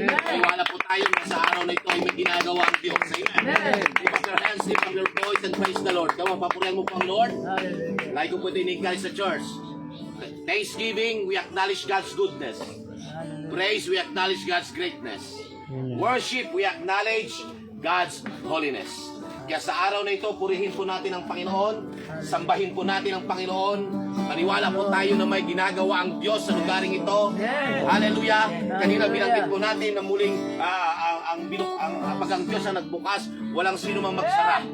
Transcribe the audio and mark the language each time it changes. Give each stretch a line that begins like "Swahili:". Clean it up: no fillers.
Filipino: Wala po tayo na sa araw na ito ay may ginagawa ang Diyos. Amen.
English: Lift up your hands, lift up your voice, and praise the Lord. Come on,
Filipino: papurihan mo po ang Lord.
English: Like
Filipino: ko po ito in-encourage sa
English: church. Thanksgiving, we acknowledge God's goodness. Praise, we acknowledge God's greatness. Worship, we acknowledge God's holiness.
Filipino: Kaya sa araw na ito, purihin po natin ang Panginoon, sambahin po natin ang Panginoon, maniwala po tayo na may ginagawa ang Diyos sa lugaring ito. Hallelujah! Kanina binanggit po natin na muling pag ang Diyos ang nagbukas, walang sino mang magsara.